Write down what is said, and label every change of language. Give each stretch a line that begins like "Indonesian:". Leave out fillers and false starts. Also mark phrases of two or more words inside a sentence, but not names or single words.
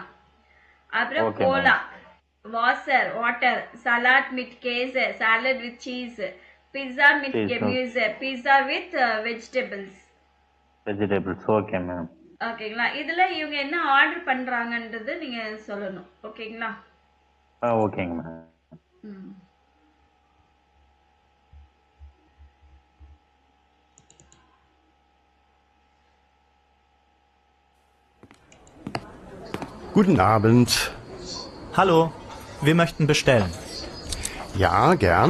English: அப்புறம் cola, water, salad with Käse, salad with cheese, pizza with Gemüse, pizza with vegetables. okay ma'am.
Tamil: ஓகேங்களா. இதுல இவங்க என்ன ஆர்டர் பண்றாங்கன்றது நீங்க சொல்லணும். ஓகேங்களா. ஓகேங்க மேம்.
German: Guten Abend. Hallo, wir möchten bestellen. Ja, gern.